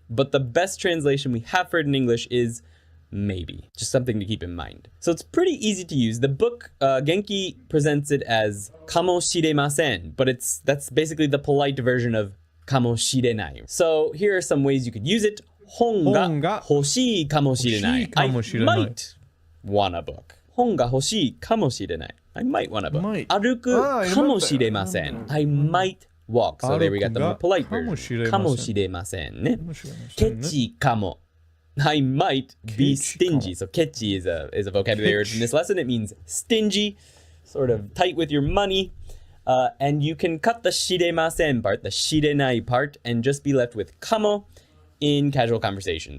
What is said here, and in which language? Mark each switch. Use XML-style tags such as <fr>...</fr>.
<en>But the best translation we have for it in English is maybe. Just something to keep in mind. So it's pretty easy to use. The book, Genki presents it as かもしれません, but that's basically the polite version of かもしれない. So here are some ways you could use it.</en> <ja>本が欲しいかもしれない.</ja> <en>I might want a book.</en> <ja>本が欲しいかもしれない.</ja> <en>I might want a book.</en> <ja>歩くかもしれません.</ja> <en>I might walk. So there we got the more polite version.</en> <ja>かもしれませんね.ケチかも.</ja> <en>I might be stingy. So kechi is a vocabulary word from this lesson. It means stingy, sort of tight with your money. And you can cut the shiremasen part, the shirenai part, and just be left with kamo in casual conversation.</en>